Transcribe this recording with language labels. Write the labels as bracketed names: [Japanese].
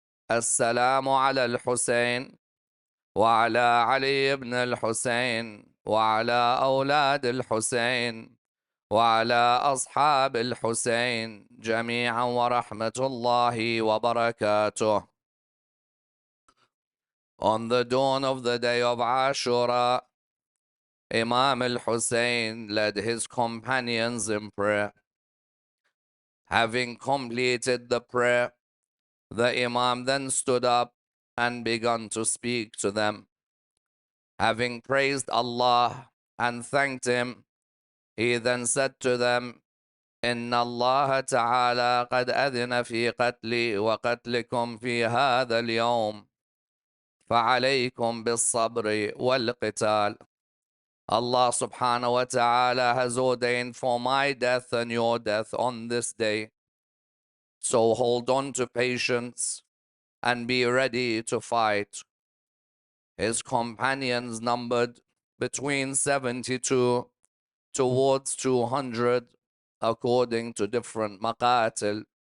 [Arabic] السلام على الحسين وعلى علي بن الحسين وعلى أولاد الحسين وعلى أصحاب الحسين جميعا ورحمة الله وبركاته. [English] On the dawn of the day of Ashura, Imam Hussain led his companions in prayer. Having completed the prayer, the Imam then stood up and began to speak to them. Having praised Allah and thanked Him, he then said to them, [Arabic] إن الله تعالى قد أذن في قتلي وقتلكم في هذا اليوم، فعليكم بالصبر والقتال. [English] Allah subhanahu wa ta'ala has ordained for my death and your death on this day. So hold on to patience and be ready to fight. His companions numbered between 72 towards 200 according to different maqatil.